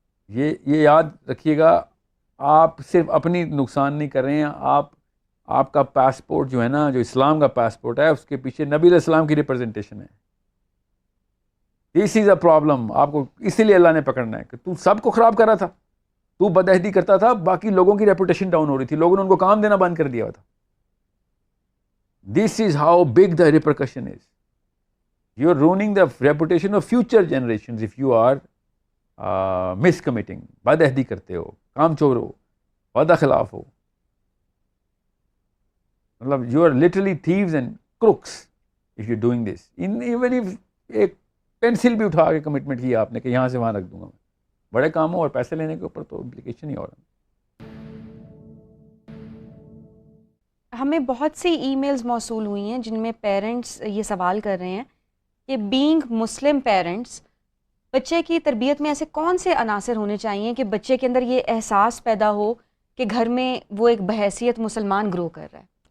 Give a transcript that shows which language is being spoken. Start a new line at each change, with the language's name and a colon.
Urdu: یہ یاد رکھیے گا, آپ صرف اپنی نقصان نہیں کر رہے ہیں, آپ کا پاسپورٹ جو ہے نا, جو اسلام کا پاسپورٹ ہے, اس کے پیچھے نبی علیہ السلام کی ریپرزنٹیشن ہے.
English: This is a problem.
Urdu: آپ کو اسی لیے اللہ نے پکڑنا ہے کہ تو سب کو خراب کر رہا تھا, تو بدعہدی کرتا تھا, باقی لوگوں کی ریپوٹیشن ڈاؤن ہو رہی تھی, لوگوں نے ان کو کام دینا بند کر دیا تھا.
English: This is how big the repercussion is. You're ruining the reputation of future generations if you are miscommitting.
Urdu: بدعہدی کرتے ہو, کام چور ہو, وعدہ خلاف ہو.
English: مطلب you are literally thieves and crooks if you're doing this. Even if
Urdu: ایک پینسل بھی اٹھا کے commitment کیا آپ نے کہ یہاں سے وہاں رکھ دوں گا میں, بڑے کاموں اور پیسے لینے کے اوپر تو امپلیکیشن ہی اور ہے. ہمیں بہت سی ای میلز موصول ہوئی ہیں جن میں پیرنٹس یہ سوال کر رہے ہیں کہ بینگ مسلم پیرنٹس بچے کی تربیت میں ایسے کون سے عناصر ہونے چاہیے کہ بچے کے اندر یہ احساس پیدا ہو کہ گھر میں وہ ایک بحیثیت مسلمان گرو کر رہا ہے.